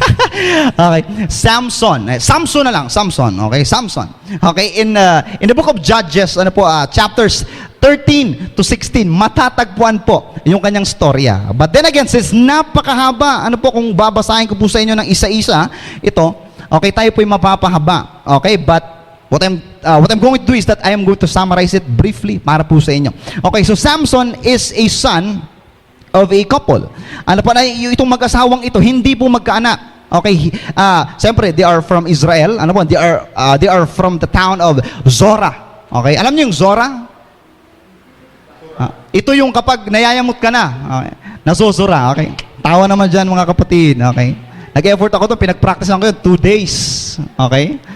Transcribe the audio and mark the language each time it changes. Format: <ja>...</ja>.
<en>Okay, Samson. Samson na lang, Samson. Okay, Samson.</en> <tl>Okay,</tl> <en>in the book of Judges,</en> <tl>chapters 13 to 16, matatagpuan po yung kanyang storya. But then again, since napakahaba, kung babasahin ko po sa inyo ng isa-isa, ito, okay, tayo po'y mapapahaba.</tl> <en>Okay, but what I'm going to do is that I am going to summarize it briefly</en> <tl>para po sa inyo.</tl> <en>Okay, so Samson is a son of a couple.</en> <tl>Itong mag-asawang ito, hindi po magkaanak.</tl> <en>Okay, siyempre, they are from Israel. They are from the town of Zorah.</en> <tl>Okay, alam niyo yung Zorah? Ito yung kapag nayayamot ka na, okay, nasusura, okay. Tawa naman dyan mga kapatid, okay. Nag-effort ako to, pinag-practice ko yun, 2 days, okay.</tl>